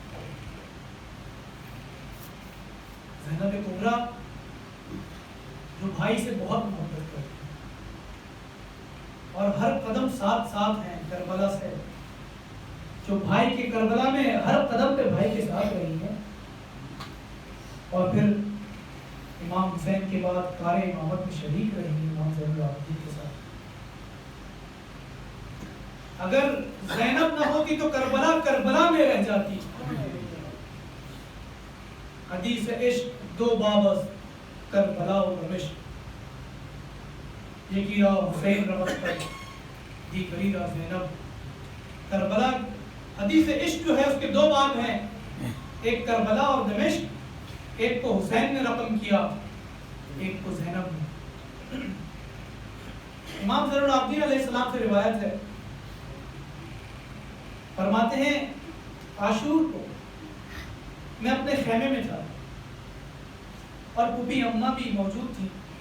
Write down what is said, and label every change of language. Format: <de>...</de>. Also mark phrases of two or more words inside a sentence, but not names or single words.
<ur>زینب کبریٰ جو بھائی سے بہت محبت کرتی ہے اور ہر قدم ساتھ ساتھ ہیں کربلا سے، جو بھائی کے کربلا میں ہر قدم پہ بھائی کے ساتھ رہی ہیں، اور پھر امام حسین کے بعد کار امامت میں شریک رہی ہیں امام زین العابدین کے ساتھ۔ اگر زینب نہ ہوتی تو کربلا کربلا میں رہ جاتی۔</ur> <fa>حدیث عشق دو بابس کربلا و دمشق، یکی را حسین رمت پر دیگری را زینب۔</fa> <ur>کربلا حدیث عشق جو ہے اس کے دو باب ہیں، ایک کربلا اور دمشق، ایک کو حسین نے رقم کیا، ایک کو زینب نے۔ امام زین العابدین علیہ السلام سے روایت ہے، فرماتے ہیں عاشور کو میں اپنے خیمے میں تھا اور پھوپھی اماں بھی موجود تھی۔</ur>